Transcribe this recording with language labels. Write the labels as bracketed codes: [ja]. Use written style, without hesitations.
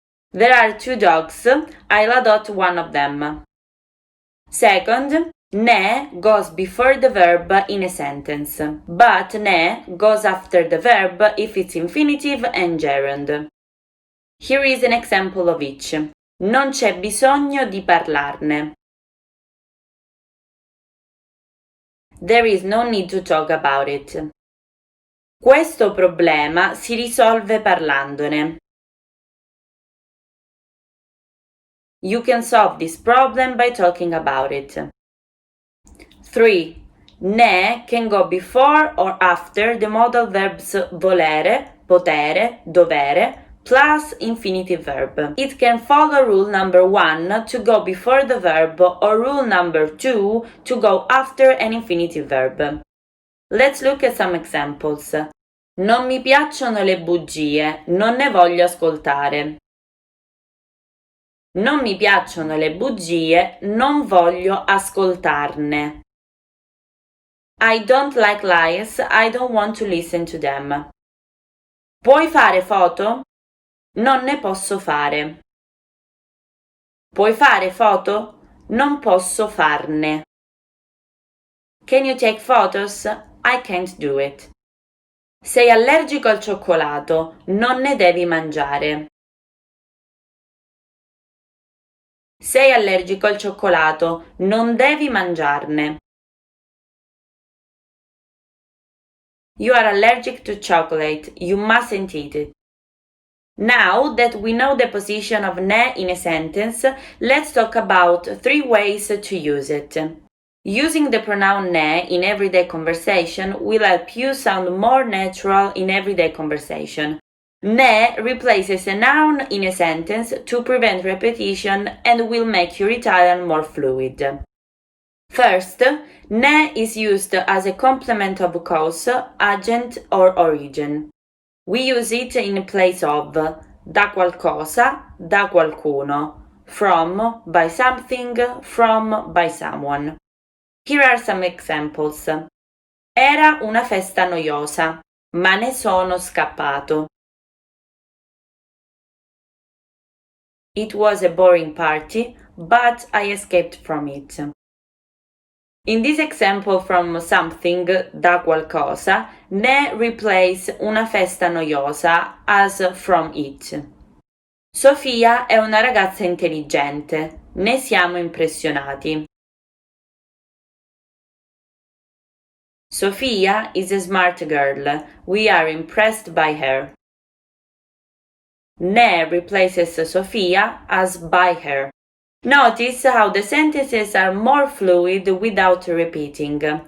[en] There are 2 dogs. I'll adopt one of them. Second, ne goes before the verb in a sentence, but ne goes after the verb if it's infinitive and gerund. Here is an example of each. [it] Non c'è bisogno di parlarne. [en] There is no need to talk about it. [it] Questo problema si risolve parlandone. [en] You can solve this problem by talking about it. 3. Ne can go before or after the modal verbs volere, potere, dovere, plus infinitive verb. It can follow rule number 1 to go before the verb or rule number 2 to go after an infinitive verb. Let's look at some examples. [it] Non mi piacciono le bugie, non ne voglio ascoltare. Non mi piacciono le bugie, non voglio ascoltarne. [en] I don't like lies, I don't want to listen to them. [it] Puoi fare foto? Non ne posso fare. Puoi fare foto? Non posso farne. [en] Can you take photos? I can't do it. [it] Sei allergico al cioccolato, non ne devi mangiare. Sei allergico al cioccolato, non devi mangiarne. [en] You are allergic to chocolate, you mustn't eat it. Now that we know the position of ne in a sentence, let's talk about 3 ways to use it. Using the pronoun ne in everyday conversation will help you sound more natural in everyday conversation. Ne replaces a noun in a sentence to prevent repetition and will make your Italian more fluid. First, ne is used as a complement of cause, agent or origin. We use it in place of [it] da qualcosa, da qualcuno, [en] from, by something, from, by someone. Here are some examples. [it] Era una festa noiosa, ma ne sono scappato. [en] It was a boring party, but I escaped from it. In this example from something, da qualcosa, ne replace una festa noiosa as from it. [it] Sofia è una ragazza intelligente, ne siamo impressionati. [en] Sofia is a smart girl, we are impressed by her. Ne replaces Sofia as by her. Notice how the sentences are more fluid without repeating.